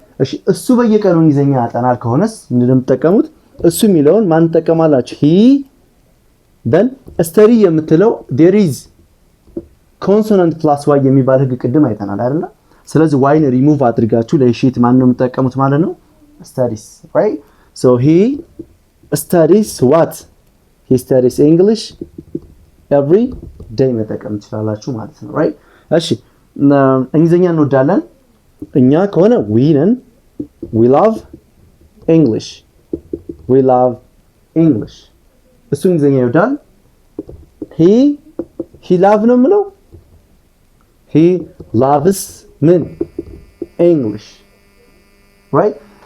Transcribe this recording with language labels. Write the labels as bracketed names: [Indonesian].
[Amharic] እሺ እሱ በየቀኑ እንግሊዘኛ ያጠናል ከሆነስ ምንድነው የምትጠቀሙት? እሱ የሚለውን ማን ትጠቀማላችሁ? [English] he then study [Amharic] የምትለው [English] there is consonant plus y [Amharic] የሚባል ህግ ቅድም አይተናል አይደል? ስለዚህ y ን ሪሙቭ አድርጋችሁ ለሺት ማን ነው የምትጠቀሙት ማለት ነው? [English] studies, right? So he studies what? He studies English every day [Amharic] መጠቀም ትችላላችሁ ማለት ነው, [English] right? [Amharic] እሺ እንግሊዘኛ እንወዳለን እኛ ከሆነ we ነን [English] we love English we love English [Amharic] እሱ እንግሊዘኛ ይወዳል he love ነው የምለው [English] he loves [Amharic] ምን English, right?